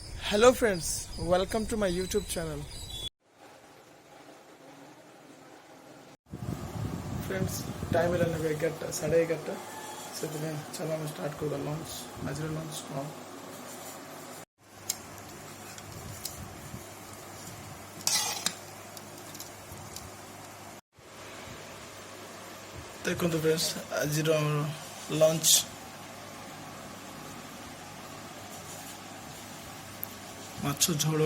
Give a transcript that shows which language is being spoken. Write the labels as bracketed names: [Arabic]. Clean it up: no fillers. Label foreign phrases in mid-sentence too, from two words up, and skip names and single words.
[English] Hello friends, welcome to my YouTube channel. Friends, time is 11:30 [Odia] ସେଥିପାଇଁ ଚାଲ ଆମେ ଷ୍ଟାର୍ଟ କରିବା ଲଞ୍ଚ ଆଜିର ଲଞ୍ଚ କ'ଣ ଦେଖନ୍ତୁ ଫ୍ରେଣ୍ଡସ୍ ଆଜିର ଲଞ୍ଚ ମାଛ ଝୋଳ